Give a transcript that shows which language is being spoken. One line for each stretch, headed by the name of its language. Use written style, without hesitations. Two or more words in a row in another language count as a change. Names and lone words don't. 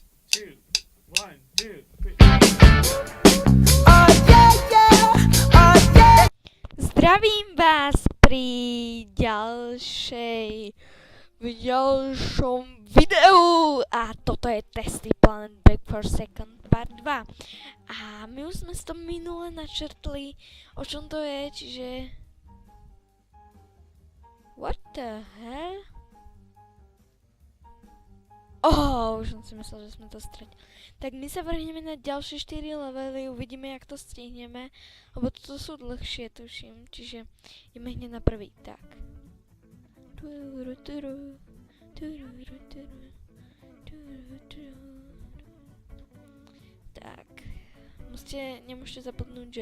English: two, one, two, three.
Slovak: Zdravím vás pri ďalšom videu a toto je Testy Planet Back for Second part 2. A my už sme si to minule načrtli, o čom to je, čiže...
English: What the hell?
Slovak: Už som si myslel, že sme to stretli. Tak my sa vrhneme na ďalšie 4 levely, uvidíme, jak to stihneme, lebo toto sú dlhšie, tuším, čiže ideme hneď na prvý, tak. Tak, nemôžete zapotnúť, že...